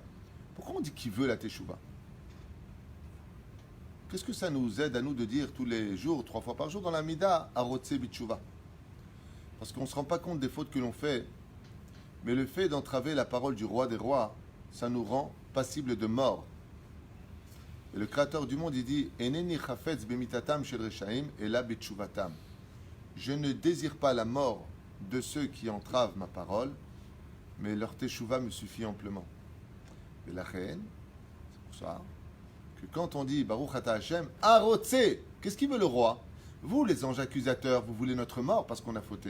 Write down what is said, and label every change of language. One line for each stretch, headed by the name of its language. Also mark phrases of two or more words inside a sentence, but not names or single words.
French: Pourquoi on dit qui veut la Teshuvah? Qu'est-ce que ça nous aide à nous de dire tous les jours, 3 fois par jour dans la Mida,
Hebrew: הרוצה בתשובה?
French: Parce qu'on ne se rend pas compte des fautes que l'on fait, mais le fait d'entraver la parole du roi des rois, ça nous rend passibles de mort. Et le créateur du monde, il dit
Hebrew: איני חפץ במיתתם של רשעים אלא בתשובתם.
French: Je ne désire pas la mort de ceux qui entravent ma parole, mais leur teshuva me suffit amplement. Et la reine, c'est pour ça que quand on dit
Hebrew: ברוך אתה השם הרוצה,
French: qu'est-ce qu'il veut le roi? Vous, les anges accusateurs, vous voulez notre mort parce qu'on a fauté.